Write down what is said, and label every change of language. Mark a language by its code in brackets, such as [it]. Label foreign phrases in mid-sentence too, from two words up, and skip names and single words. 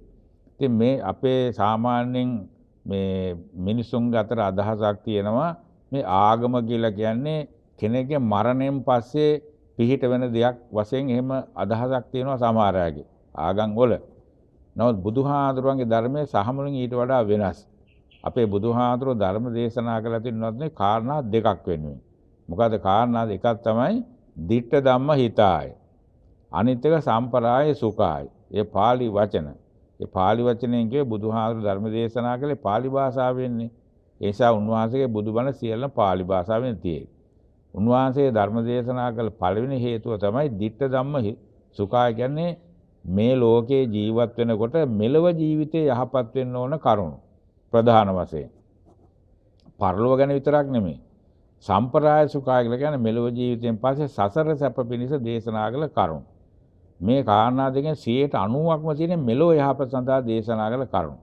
[si] ඉතින් මේ අපේ සාමාන්‍යයෙන් මේ මිනිසුන් අතර අදහසක් තියෙනවා මේ ආගම කියලා කියන්නේ කෙනෙක්ගේ මරණයෙන් පස්සේ පිහිට වෙන දෙයක් වශයෙන් එහෙම අදහසක් තියෙනවා සමහර අයගේ ආගම් වල. නමුත් බුදුහාඳුරන්ගේ ධර්මයේ සහමුලින් ඊට වඩා වෙනස්. අපේ බුදුහාඳුරෝ ධර්ම දේශනා කළා තියෙනවත් කාරණා දෙකක් වෙනුවෙන්. මොකද කාරණා දෙකක් තමයි [pi] ditta ධම්ම හිතාය. [si] අනිත් එක [pi] සම්පරාය සුඛාය. [si] ඒ pāli වචන. ඒ pāli වචනයෙන් කියේ බුදුහාඳුරෝ ධර්ම දේශනා කළේ pāli භාෂාවෙන්නේ. ඒ නිසා උන්වහන්සේගේ බුදුබණ සියල්ල pāli භාෂාවෙන් තියෙන්නේ. උන්වහන්සේ ධර්ම දේශනා කළ පළවෙනි හේතුව තමයි [pi] ditta ධම්ම සුඛාය [si] කියන්නේ මේ ලෝකේ ජීවත් වෙනකොට මෙලව ජීවිතේ යහපත් වෙන්න ඕන කරුණු. ප්‍රධාන වශයෙන්. පරලෝක ගැන විතරක් නෙමෙයි. [pi] සම්ප්‍රාය සුඛාය [si] කියලා කියන්නේ මෙලොව ජීවිතයෙන් පස්සේ සසර සැප පිණිස දේශනා කළ කරුණු. මේ කාරණා දෙකෙන් 90%ක්ම තියෙන මෙලොව යහපත සඳහා දේශනා කළ කරුණු.